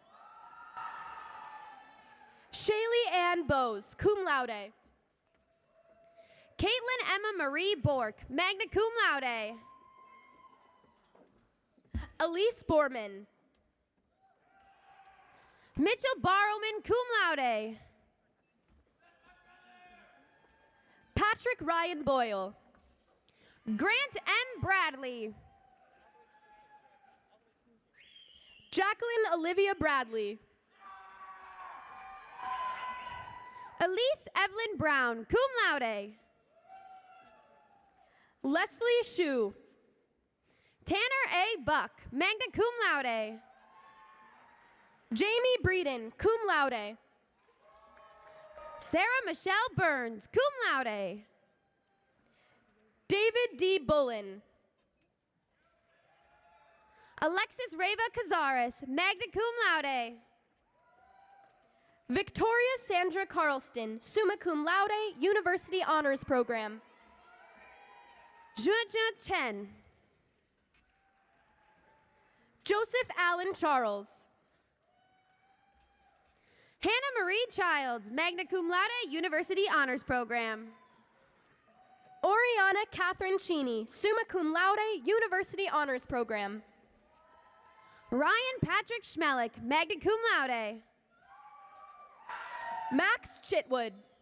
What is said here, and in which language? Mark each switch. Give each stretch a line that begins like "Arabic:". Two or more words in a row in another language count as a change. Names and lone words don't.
English: Shaylee Ann Bowes,
Latin: cum laude.
English: Caitlin Emma Marie Bork,
Latin: magna cum laude.
English: Elise Borman. Mitchell Barrowman,
Latin: cum laude.
English: Patrick Ryan Boyle. Grant M. Bradley. Jacqueline Olivia Bradley. Elise Evelyn Brown,
Latin: cum laude.
English: Leslie Shue. Tanner A. Buck,
Latin: magna cum laude.
English: Jamie Breeden,
Latin: cum laude.
English: Sarah Michelle Burns,
Latin: cum laude.
English: David D. Bullen. Alexis Reva Cazares,
Latin: magna cum laude.
English: Victoria Sandra Carlston,
Latin: summa cum laude,
English: University Honors Program. Juejun Chen. Joseph Allen Charles. Hannah Marie Childs,
Latin: magna cum laude,
English: University Honors Program. Oriana Catherine Cheney,
Latin: summa cum laude,
English: University Honors Program. Ryan Patrick Schmelik,
Latin: magna cum laude.
English: Max Chitwood.